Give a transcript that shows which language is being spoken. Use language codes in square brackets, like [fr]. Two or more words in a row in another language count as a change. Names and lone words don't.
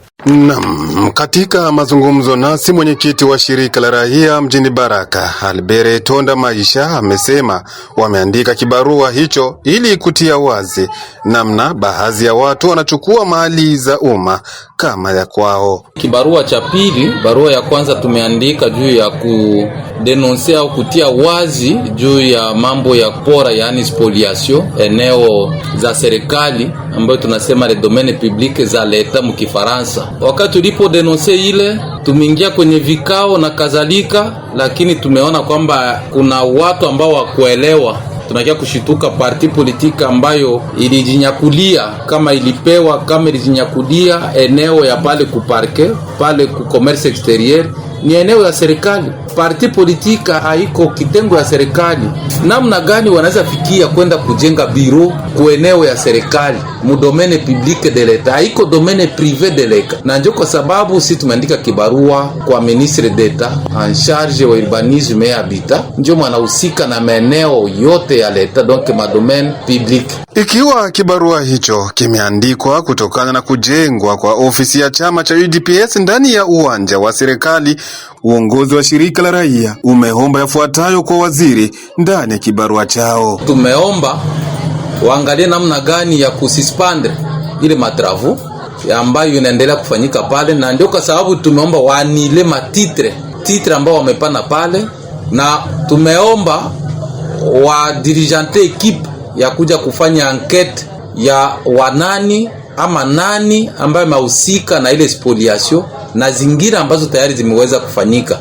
[sw] Naam, katika mazungumzo nasi mwenyekiti wa shirika la Rahia mjini Baraka, Albert Tonda Maisha, amesema wameandika kibarua hicho ili kutia wazi namna baadhi ya watu wanachukua mali za umma kama ya kwao. Kibarua cha pili, barua ya kwanza tumeandika juu ya kudenonsia au kutia wazi juu ya mambo ya pora, yani spoliation, eneo za serikali ambayo tunasema [fr] le domaine public [sw] za leta mkifaransa. Wakati tulipo denonse ile, tumeingia kwenye vikao na kadhalika, lakini tumeona kwamba kuna watu ambao wakuelewa. Tunakia kushituka parti politika ambayo ilijinyakulia kama ilipewa, kama ilijinyakulia eneo ya pale kuparke, pale ku [fr] commerce exterieur, [sw] ni eneo ya serikali. Parti politika haiko kitengo ya serikali. Namna gani wanaweza fikia kwenda kujenga biro ku eneo ya serikali, mu [fr] domaine public de l'etat, [sw] haiko [fr] domaine privé de l'etat? [sw] Na ndio kwa sababu sisi tumeandika kibarua kwa [fr] ministre d'etat en charge [sw] wa [fr] urbanisme et habitat, [sw] ndio mwanahusika na maeneo yote ya l'etat, [fr] donc ma domaine public. [sw] Ikiwa kibarua hicho kimeandikwa kutokana na kujengwa kwa ofisi ya chama cha UDPS ndani ya uwanja wa serikali, uongozi wa shirika la Rahia umeomba yafuatayo kwa waziri ndani ya kibarua chao. Tumeomba waangalie namna gani ya kususpendre ile matravu ambayo inaendelea kufanyika pale, na ndio kwa sababu tumeomba waanile titre ambao wamepana pale, na tumeomba wa dirigente equipe ya kuja kufanya enquete ya wanani ama nani ambaye mahusika na ile spoliation na zingira ambazo tayari zimeweza kufanyika.